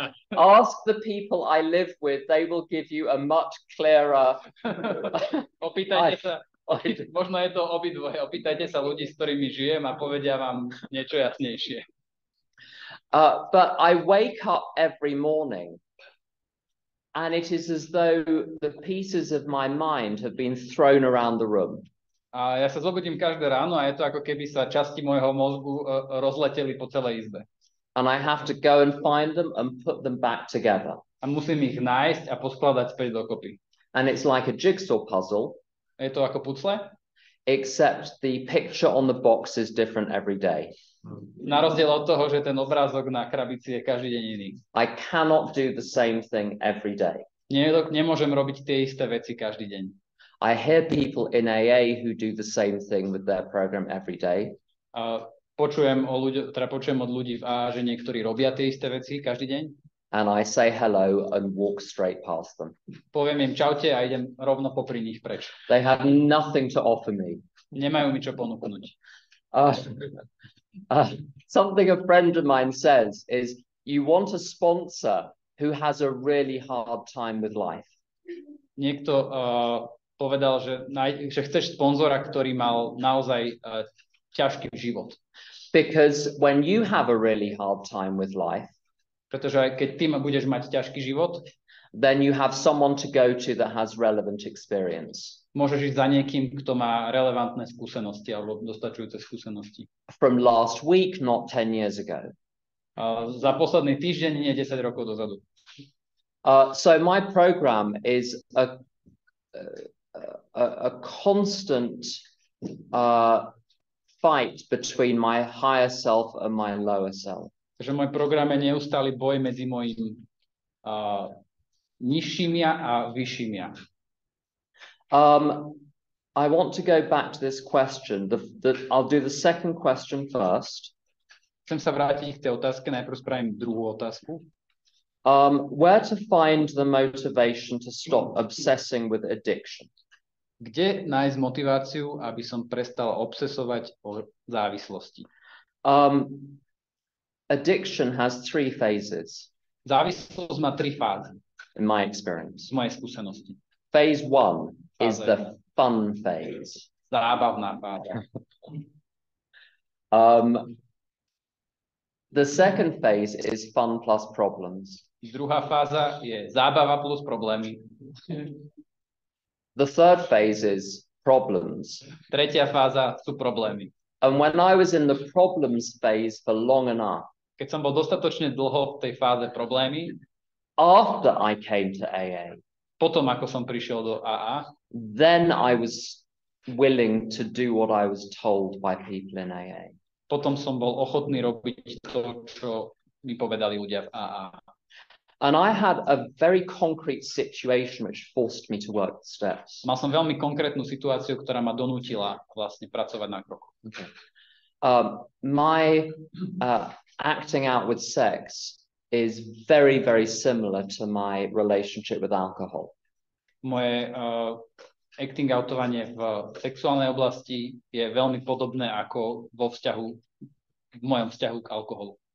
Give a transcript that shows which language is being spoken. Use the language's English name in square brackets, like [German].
[English] Ask the people I live with. They will give you a much clearer. [Slovak] Opýtajte sa. Možno je to obidvoje. Opýtajte sa ľudí, s ktorými žijem a povedia vám niečo jasnejšie. [English] But I wake up every morning and it is as though the pieces of my mind have been thrown around the room. [Slovak] A ja sa zobudím každé ráno a je to ako keby sa časti môjho mozgu rozleteli po celej izbe. [English] And I have to go and find them and put them back together. [Slovak] A musím ich nájsť a poskladať späť dokopy. [English] And it's like a jigsaw puzzle. [Slovak] Je to ako pucle? [English] Except the picture on the box is different every day. [Slovak] Na rozdiel od toho, že ten obrázok na krabici je každý deň iný. [English] I cannot do the same thing every day. [Slovak] Nemôžem robiť tie isté veci každý deň. [English] I hear people in AA who do the same thing with their program every day. [Slovak] Počujem od ľudí v AA, že niektorí robia tie isté veci každý deň. [English] And I say hello and walk straight past them. [Slovak] Poviem im čaute a idem rovno popri nich preč. [English] They have nothing to offer me. [Slovak] Nemajú mi čo ponúknuť. [English] Something a friend of mine says is, you want a sponsor who has a really hard time with life. [Slovak] Niekto povedal, že chceš sponzora, ktorý mal naozaj ťažký život. [English] Because when you have a really hard time with life, [Slovak] pretože aj keď ty budeš mať ťažký život, [English] then you have someone to go to that has relevant experience. [Slovak] Môžeš ísť za niekým, kto má relevantné skúsenosti alebo dostačujúce skúsenosti. [English] From last week, not 10 years ago. [Slovak] Za posledný týždeň, nie 10 rokov dozadu. [English] So my program is a constant fight between my higher self and my lower self. [Slovak] Takže môj program je neustály boj medzi mojím nižším ja a vyšším ja. [English] I want to go back to this question. I'll do the second question first. [Slovak] Chcem sa vrátiť k tej otázke, najprv spravím druhú otázku. [English] Where to find the motivation to stop obsessing with addiction? [Slovak] Kde nájsť motiváciu, aby som prestal obsesovať o závislosti? [English] Addiction has 3 phases. [Slovak] Závislosť má 3 fázy. [English] In my experience. [Slovak] Z mojej skúsenosti. [English] Phase 1 is the fun phase. [Slovak] Zábavná fáza. [English] The second phase is fun plus problems. [Slovak] Druhá fáza je zábava plus problémy. [English] The third phase is problems. [Slovak] Tretia fáza sú problémy. [English] And when I was in the problems phase for long enough, [Slovak] keď som bol dostatočne dlho v tej fáze problémy, [English] after I came to AA, [Slovak] potom ako som prišiel do AA, [English] then I was willing to do what I was told by people in AA. [Slovak] Potom som bol ochotný robiť to, čo mi povedali ľudia v AA. [English] And I had a very concrete situation which forced me to work the steps. [Slovak] Mal som veľmi konkrétnu situáciu, ktorá ma donútila vlastne pracovať na kroku. [English] Okay. My acting out with sex is very, very similar to my relationship with alcohol. [Slovak] Moje acting outovanie v sexuálnej oblasti je veľmi podobné ako v mojom vzťahu k alkoholu.